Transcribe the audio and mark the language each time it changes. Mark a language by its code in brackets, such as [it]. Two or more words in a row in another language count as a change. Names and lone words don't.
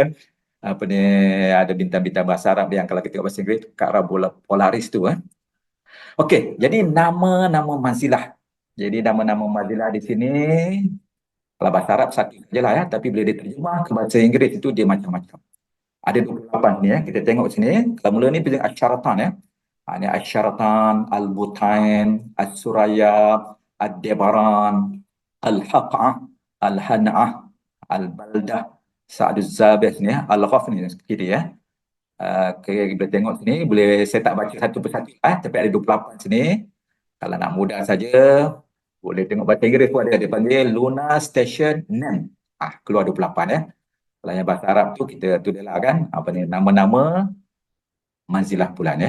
[ms] Ada bintang-bintang bahasa Arab yang kalau kita tengok bahasa Inggeris ke arah bola polaris tu Okey, jadi nama-nama manzilah. Jadi nama-nama manzilah di sini kalau bahasa Arab satu sajalah ya, tapi bila diterjemah ke bahasa Inggeris itu dia macam-macam. Ada 28 ni ya, kita tengok sini. Kalau mula ni pilih Asyaratan ya. Ini Asyaratan, Al-Butain, As-Suraya, Ad-Debaran, Al-Haq'ah, Al-Han'ah, Al-Baldah, Sa'duz Zabih ni ya, Al-Ghaf ni kiri ya. Kita tengok sini, boleh saya tak baca satu persatu tapi ada 28 sini. Kalau nak mudah saja, boleh tengok bahasa Inggeris pun ada, dia panggil [en] Lunar Station Name. [ms] Keluar 28 ya. Kalau yang bahasa Arab tu kita tulislah kan nama-nama manzilah bulan ya.